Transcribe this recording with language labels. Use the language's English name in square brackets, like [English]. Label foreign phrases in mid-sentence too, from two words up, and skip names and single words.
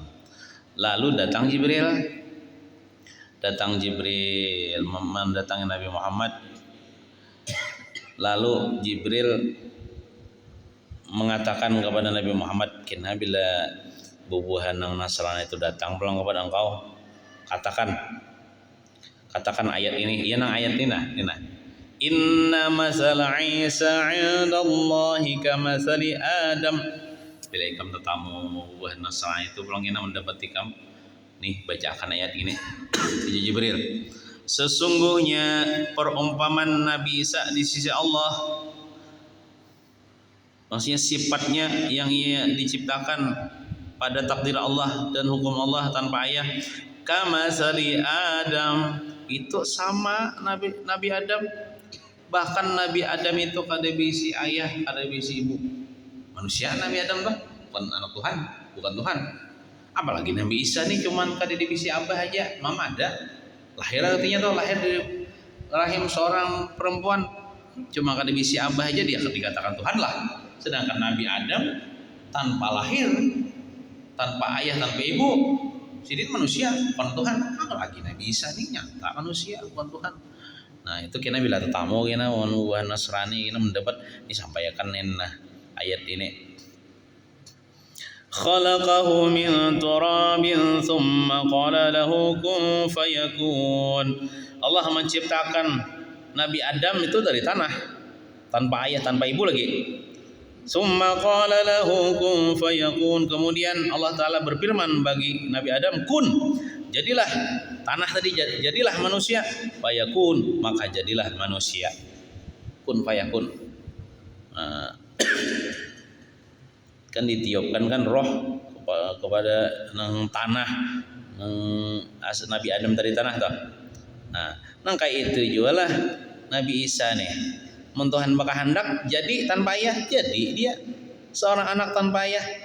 [Banjar] Lalu datang Jibril mendatangi Nabi Muhammad. Lalu Jibril mengatakan kepada Nabi Muhammad, kena bila bubuhan yang Nasrani itu datang pulang kepada engkau, katakan ayat ini. Iya nang ayat ini nah. [Arabic] إن مثل عيسى عند الله كمثل آدم. [Banjar] Bila ikam tetamu buah Nasrani itu pulang kena mendapat ikam. Nih bacakan ayat ini. Jibril. Sesungguhnya perumpamaan Nabi Isa di sisi Allah, maksudnya sifatnya yang ia diciptakan pada takdir Allah dan hukum Allah tanpa ayah, [Arabic] كمثل آدم, [Banjar] itu sama Nabi Adam. Bahkan Nabi Adam itu kada bisi ayah, kada bisi ibu. Manusia Nabi Adam tuh bukan anak Tuhan, bukan Tuhan. Apalagi Nabi Isa nih cuman kada bisi abah aja, mama ada. Lahir artinya tuh lahir dari rahim seorang perempuan, cuma kada bisi abah aja dia dikatakan Tuhan lah. Sedangkan Nabi Adam tanpa lahir, tanpa ayah, tanpa ibu, sidin manusia, bukan Tuhan. Apalagi Nabi Isa nih nyata manusia, bukan Tuhan. Nah itu kena bila tetamu kena buah Nasrani kena mendapat disampaikan ayat ini. [Arabic] خلقه من تراب ثم قال له كن فيكون. [Banjar] Allah menciptakan Nabi Adam itu dari tanah, tanpa ayah, tanpa ibu lagi. [Arabic] ثم قال له كن فيكون. [Banjar] Kemudian Allah Ta'ala berfirman bagi Nabi Adam, kun, jadilah. Tanah tadi jadilah manusia, fayakun, maka jadilah manusia. [Arabic] كن فيكون. [Banjar] Nah, kan ditiupkan kan roh kepada nang tanah, nang Nabi Adam dari tanah toh. Nah, nang kayak itu juga lah Nabi Isa nih. Mun Tuhan bakahandak jadi tanpa ayah, jadi dia seorang anak tanpa ayah.